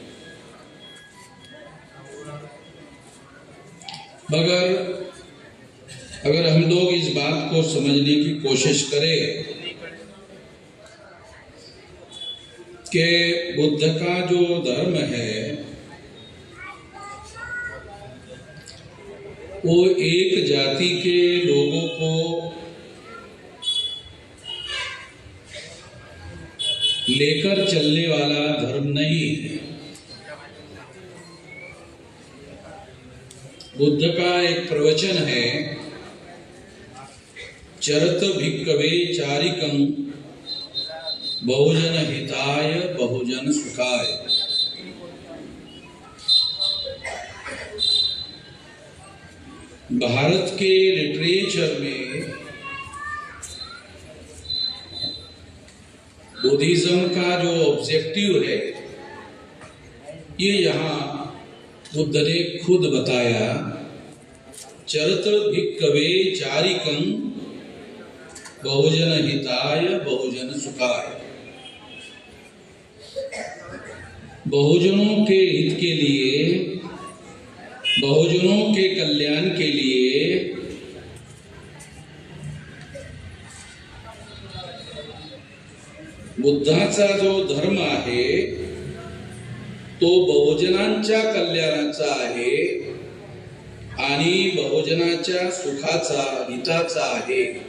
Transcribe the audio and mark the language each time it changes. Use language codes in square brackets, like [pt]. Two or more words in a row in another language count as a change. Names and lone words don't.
[hi] मगर अगर हम लोग इस बात को समझने की कोशिश करें कि बुद्ध का जो धर्म है वो एक जाति के लोगों को लेकर चलने वाला धर्म नहीं है। बुद्ध का एक प्रवचन है, [pi] चरत भिक्खवे चारिकं बहुजन हिताय बहुजन सुखाय। [hi] भारत के लिटरेचर में बुद्धिज्म का जो ऑब्जेक्टिव है, ये यहाँ बुद्ध ने खुद बताया, [pi] चरत भिक्खवे चारिकं बहुजन हिताय बहुजन सुखाय। [hi] बहुजनों के हित के लिए, बहुजनों के कल्याण के लिए [mr] बुद्धाचा जो धर्म आहे तो बहुजनांच्या कल्याणाचा आहे आणि बहुजनाच्या सुखाचा, हिताचा आहे।